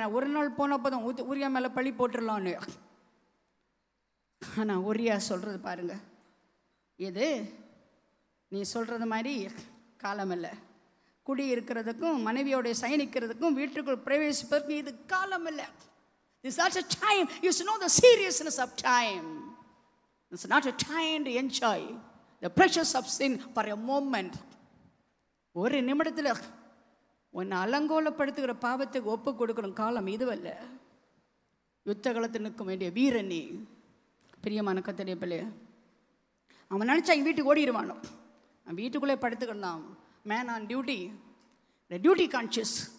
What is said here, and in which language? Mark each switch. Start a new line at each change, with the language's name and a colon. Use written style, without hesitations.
Tamil: ஏன்னா ஒரு நாள் போனப்போ தான் உரியா மேலே பழி போட்டுடலான்னு. ஆனால் உரியா சொல்கிறது பாருங்க, இது நீ சொல்கிறது மாதிரி காலம் இல்லை. குடி இருக்கிறதுக்கும் மனைவியோடைய சயனிக்கிறதுக்கும் வீட்டுக்குள் பிரவேசிப்பதற்கும் இது காலம் இல்லை.
English: It's not a time. You should know the seriousness of time. It's not a time to enjoy the pressures of sin for a moment.
Tamil: ஒரு நிமிடத்தில் உன்னை அலங்கோலப்படுத்துகிற பாவத்துக்கு ஒப்பு கொடுக்கணும் காலம் இதுவல்ல. யுத்த காலத்தில் நிற்க வேண்டிய வீரனி. பிரியமான கர்த்தருடைய பிள்ளைய, அவன் நினச்சா எங்கள் வீட்டுக்கு ஓடிடுவானோ. அவன் வீட்டுக்குள்ளே படுத்துக்கிட்டான்.
English: Man on duty, duty conscious.